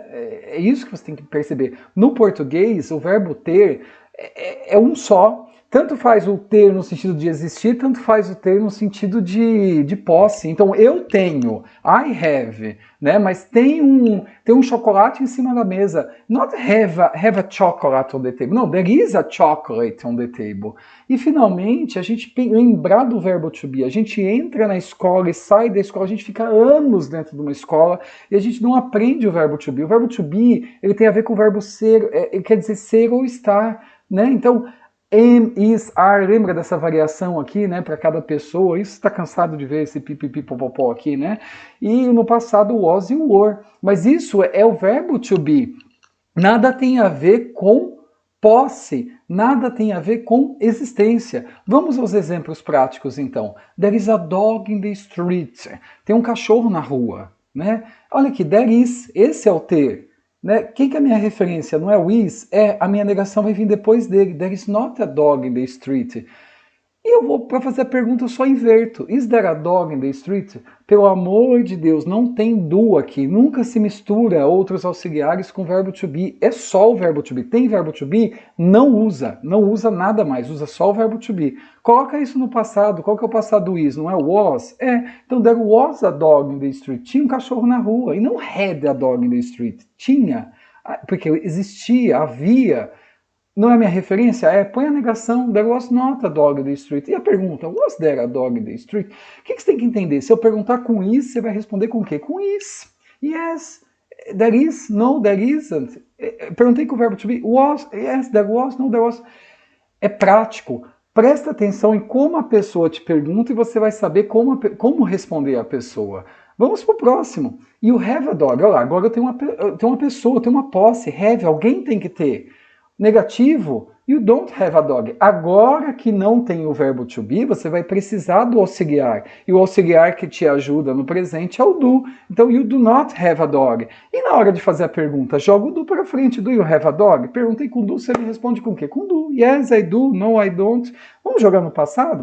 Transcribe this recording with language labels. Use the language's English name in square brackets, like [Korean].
[Portuguese] É isso que você tem que perceber. No português, o verbo ter é um só. Tanto faz o ter no sentido de existir, tanto faz o ter no sentido de posse. Então, eu tenho, [English] I have, [Portuguese] né? Mas tem um chocolate em cima da mesa. [English] Not have a chocolate on the table. No, there is a chocolate on the table. [Portuguese] E, finalmente, a gente lembrar do verbo to be. A gente entra na escola e sai da escola. A gente fica anos dentro de uma escola e a gente não aprende o verbo to be. O verbo to be, ele tem a ver com o verbo ser, ele quer dizer ser ou estar, né? Então, am, is, are, lembra dessa variação aqui, né, para cada pessoa? Isso está cansado de ver esse pipipipopopó aqui, né? E no passado was e were. Mas isso é o verbo to be. Nada tem a ver com posse, nada tem a ver com existência. Vamos aos exemplos práticos, então. [English] There is a dog in the street. [Portuguese] Tem um cachorro na rua, né? Olha aqui, [English] there is, [Portuguese] esse é o ter. Né? Quem que é a minha referência? Não é o is? A minha negação vai vir depois dele. [English] There is not a dog in the street. [Portuguese] E eu vou, para fazer a pergunta, eu só inverto. [English] Is there a dog in the street? [Portuguese] Pelo amor de Deus, não tem do aqui. Nunca se mistura outros auxiliares com o verbo to be. É só o verbo to be. Tem verbo to be? Não usa. Não usa nada mais. Usa só o verbo to be. Coloca isso no passado. Qual que é o passado do is? Não é was? [English] Então, there was a dog in the street. [Portuguese] Tinha um cachorro na rua. E não [English] had a dog in the street. [Portuguese] Tinha. Porque existia, havia. Não é minha referência? Põe a negação. [English] There was not a dog in the street. [Portuguese] E a pergunta, [English] was there a dog in the street? [Portuguese] O que você tem que entender? Se eu perguntar com is, você vai responder com o quê? [English] Com is. Yes. There is. No, there isn't. [Portuguese] Perguntei com o verbo to be. [English] Was. Yes, there was. No, there was. [Portuguese] É prático. Presta atenção em como a pessoa te pergunta e você vai saber como responder a pessoa. Vamos pro próximo. [English] You have a dog. [Portuguese] Olha lá, agora eu tenho uma pessoa, eu tenho uma posse. Have, alguém tem que ter. [English] Negativo, you don't have a dog. [Portuguese] Agora que não tem o verbo to be, você vai precisar do auxiliar. E o auxiliar que te ajuda no presente é o do. Então, [English] you do not have a dog. [Portuguese] E na hora de fazer a pergunta, joga o do para frente. [English] Do you have a dog? [Portuguese] Perguntei com do, você me responde com o quê? Com do. [English] Yes, I do. No, I don't. [Portuguese] Vamos jogar no passado?